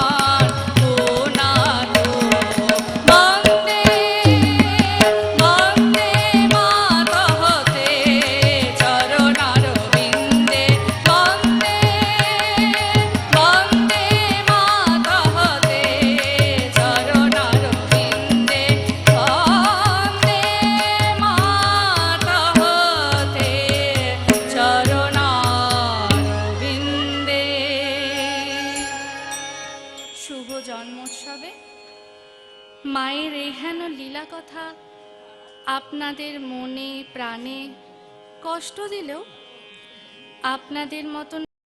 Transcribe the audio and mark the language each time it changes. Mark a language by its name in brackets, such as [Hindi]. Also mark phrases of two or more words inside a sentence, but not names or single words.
[Sanskrit] পুনাতু বন্দে বন্দে মাতহতে চরণারবিন্দে বন্দে বন্দে মাতহতে চরণারবিন্দে বন্দে মাতহতে চরণারবিন্দে। [Bangla] শুভ জন্মোৎসবে মায়ের এই হেন লীলা কথা আপনাদের মনে প্রাণে কষ্ট দিলেও আপনাদের মতন